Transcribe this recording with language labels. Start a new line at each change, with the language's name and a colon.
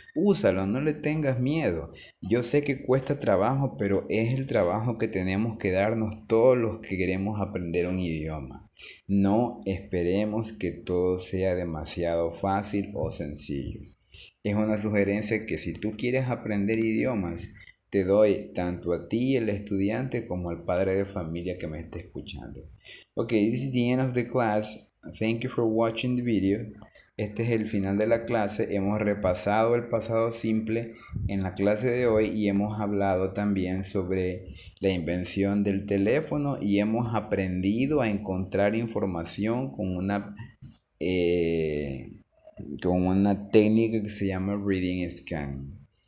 Spanish: Úsalo, no le tengas miedo. Yo sé que cuesta trabajo, pero es el trabajo que tenemos que darnos todos los que queremos aprender un idioma. No esperemos que todo sea demasiado fácil o sencillo. Es una sugerencia que si tú quieres aprender idiomas, te doy tanto a ti, el estudiante, como al padre de familia que me esté escuchando.
English: Ok, this is the end of the class. Thank you for watching the video.
Spanish: Este es el final de la clase. Hemos repasado el pasado simple en la clase de hoy y hemos hablado también sobre la invención del teléfono y hemos aprendido a encontrar información con una técnica que se llama Reading Scan.